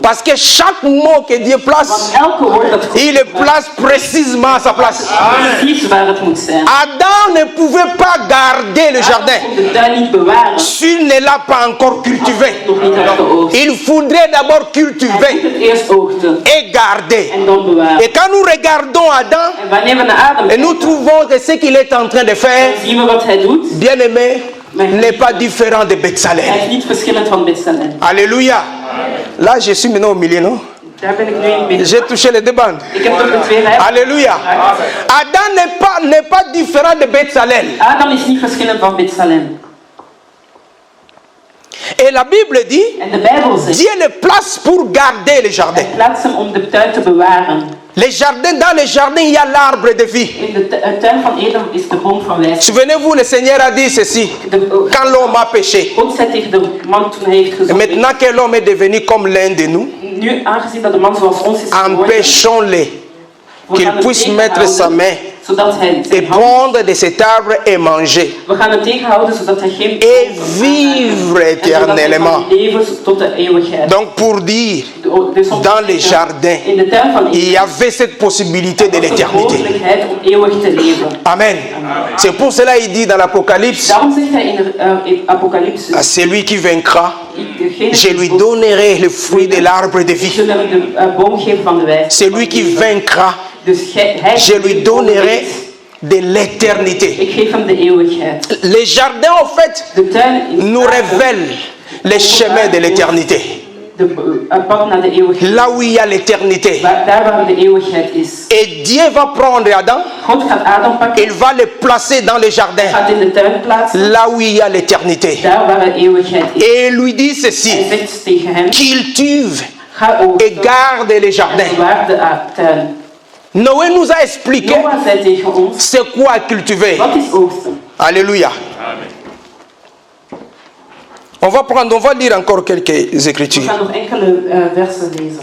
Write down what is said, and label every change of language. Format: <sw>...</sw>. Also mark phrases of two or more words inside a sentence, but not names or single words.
<fr>Parce que chaque mot que Dieu</fr> <nl>Want</nl> <fr>place,</fr> <nl>elke woord dat God</nl> <fr>il le place précisément à sa place.</fr> <nl>precies waar het moet zijn.</nl> <fr>Adam ne pouvait pas garder le</fr> <nl>Adam</nl> <fr>jardin</fr> <nl>kon de tuin niet bewaren.</nl> <fr>s'il ne l'a pas encore cultivé.</fr> <nl>Nog niet had geoogst.</nl> <fr>Il faudrait d'abord</fr> <nl>Hij moet</nl> <fr>cultiver</fr> <nl>het eerst oogsten</nl> <fr>et garder.</fr> <nl>en dan bewaren.</nl> <fr>Et quand nous regardons Adam,</fr> <nl>En wanneer we naar Adam</nl> <fr>et nous</fr> <nl>kijken,</nl> <fr>trouvons que ce qu'il est en train de faire,</fr> <nl>dan zien we wat hij doet.</nl> <fr>bien aimé, n'est pas différent de</fr> <nl>Hij</nl> <fr>Bethsalel.</fr> <nl>is niet verschillend van Betsalel.</nl> <fr>Alléluia. Là, je suis maintenant au milieu, non?</fr> <nl>Daar ben ik nu in het midden.</nl> <fr>J'ai touché les deux bandes.</fr> <nl>Ik heb toch de twee rijden.</nl> <fr>Alléluia. Adam n'est pas différent de Bethsalel.</fr> <nl>Adam is niet verschillend van Betsalel.</nl> <fr>Et la Bible dit,</fr> <nl>En de Bijbel zegt,</nl> <fr>Dieu le place pour garder le jardin.</fr> <nl>hij plaatst hem om de tuin te bewaren.</nl> <fr>Dans le jardin, il y a l'arbre de vie.</fr> <nl>In de tuin van Eden is de boom van wijsheid.</nl> <fr>Souvenez-vous, le Seigneur a dit ceci, quand l'homme a péché.</fr> <nl>God zei tegen de man toen hij heeft</nl> <fr>Et</fr> <nl>gezondigd.</nl> <fr>maintenant que l'homme est devenu comme l'un de nous,</fr> <nl>Nu, aangezien dat de man zoals ons is geworden,</nl> <fr>empêchons-le</fr> <nl>we</nl> <fr>qu'il</fr> <nl>gaan hem</nl> <fr>puisse mettre sa</fr> <nl>tegenhouden,</nl> <fr>main</fr> <nl>zodat hij</nl> <fr>et</fr> <nl>zijn hand,</nl> <fr>prendre de cet arbre et manger.</fr> <nl>we gaan hem tegenhouden zodat hij geen</nl> <fr>Et vivre</fr> <nl>en zodat hij</nl> <fr>éternellement.</fr> <nl>kan leven tot de eeuwigheid.</nl> <fr>Donc pour dire,</fr> <nl>Dus om te</nl> <fr>dans les</fr> <nl>zeggen,</nl> <fr>jardins,</fr> <nl>in de tuin van</nl> <fr>il</fr> <nl>Eden</nl> <fr>y avait cette possibilité de</fr> <nl>was de</nl> <fr>l'éternité.</fr> <nl>mogelijkheid om eeuwig te leven.</nl> <fr>Amen. C'est pour cela qu'il dit dans l'Apocalypse,</fr> <nl>Daarom zegt hij in Apocalypse,</nl> <fr>à celui qui vaincra,</fr> <nl>degene</nl> <fr>je lui donnerai le fruit de l'arbre de vie.</fr> <nl>zullen we de boom geven van de wijsheid.</nl> <fr>Celui qui vaincra,</fr> <nl>Dus hij</nl> <fr>je lui donnerai de l'éternité.</fr> <nl>Ik geef hem de eeuwigheid.</nl> <fr>Les jardins, en fait,</fr> <nl>De tuin</nl> <fr>nous révèlent les chemins de l'éternité.</fr> <nl>de pad naar de eeuwigheid.</nl> <fr>Là où il y a l'éternité.</fr> <nl>Daar waar de eeuwigheid is.</nl> <fr>Et Dieu va prendre Adam,</fr> <nl>God gaat Adam pakken.</nl> <fr>il va le placer dans le jardin,</fr> <nl>Gaat in de tuin plaatsen.</nl> <fr>là où il y a l'éternité.</fr> <nl>Daar waar de eeuwigheid is.</nl> <fr>Et il lui dit</fr> <nl>Hij</nl> <fr>ceci,</fr> <nl>zegt tegen hem.</nl> <fr>cultive</fr> <nl>Ga</nl> <fr>et</fr> <nl>oogsten.</nl> <fr>garde les</fr> <nl>En</nl> <fr>jardins.</fr> <nl>bewaar de tuin.</nl> <fr>Noé nous a expliqué</fr> <nl>Noah zei tegen ons.</nl> <fr>c'est quoi cultiver.</fr> <nl>Wat is oogsten?</nl> <fr>Alléluia. On va lire encore quelques</fr> <nl>We</nl> <fr>écritures.</fr> <nl>gaan nog enkele versen lezen.</nl>